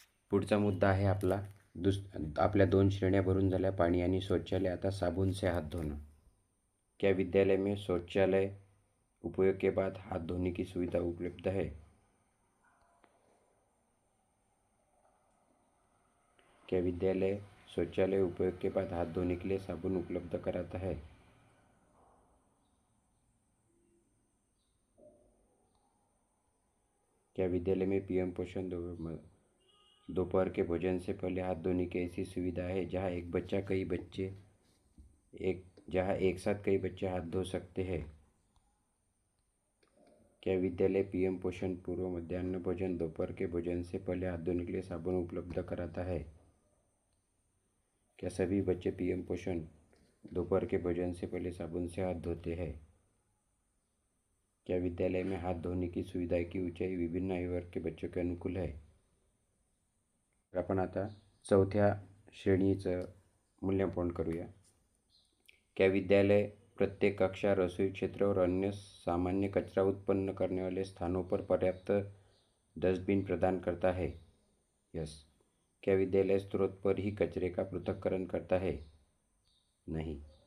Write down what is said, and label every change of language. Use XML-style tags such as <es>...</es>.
<mr>पुढचा मुद्दा आहे आपल्या 2 श्रेण्या भरून झाल्या, पाणी आणि शौचालय। आता</mr> <hi>साबुन से हाथ धोना। क्या विद्यालय में शौचालय उपयोग के बाद हाथ धोने की सुविधा उपलब्ध है? क्या विद्यालय शौचालय उपयोग के बाद हाथ धोने के लिए साबुन उपलब्ध कराता है? क्या विद्यालय में पीएम पोषण दोपहर के भोजन से पहले हाथ धोने की ऐसी सुविधा है जहां एक साथ कई बच्चे हाथ धो सकते हैं? क्या विद्यालय पीएम पोषण पूर्व मध्याह्न भोजन दोपहर के भोजन से पहले हाथ धोने के लिए साबुन उपलब्ध कराता है? क्या सभी बच्चे पीएम पोषण दोपहर के भोजन से पहले साबुन से हाथ धोते हैं? क्या विद्यालय में हाथ धोने की सुविधा की ऊंचाई विभिन्न आयु वर्ग के बच्चों के अनुकूल है?</hi> <mr>तर आपण आता चौथ्या श्रेणीचं मूल्यांकन करूया.</mr> <hi>क्या विद्यालय प्रत्येक कक्षा, रसोई क्षेत्र और अन्य सामान्य कचरा उत्पन्न करने वाले स्थानों पर पर्याप्त डस्टबिन प्रदान करता है? यस. क्या विद्यालय स्रोत पर ही कचरे का पृथक्करण करता है? नहीं.</hi>